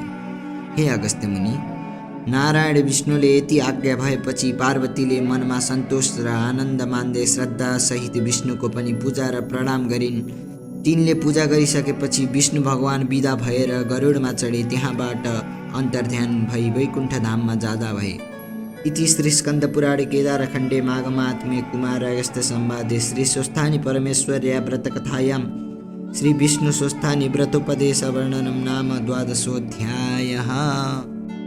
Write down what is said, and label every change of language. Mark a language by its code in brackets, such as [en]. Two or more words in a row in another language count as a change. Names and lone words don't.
[ne] हे अगस्त्य मुनि, नारायण विष्णुले यति आज्ञा भएपछि पार्वतीले मनमा सन्तोष र आनन्द मान्दै श्रद्धा सहित विष्णुको पनि पूजा र प्रणाम गरिन्। तिनले पूजा गरिसकेपछि विष्णु भगवान विदा भएर गरुडमा चढे, त्यहाँबाट अन्तर्ध्यान भई वैकुण्ठ धाममा जाँदा भए। [sa] इति श्री स्कन्द पुराणे केदारखण्डे माघमात्म्ये कुमार अगस्त्य संवादे श्री स्वस्थानी परमेश्वर्या व्रतकथायां श्री विष्णु स्वस्थानी व्रतोपदेश वर्णनं नाम 12 अध्यायः।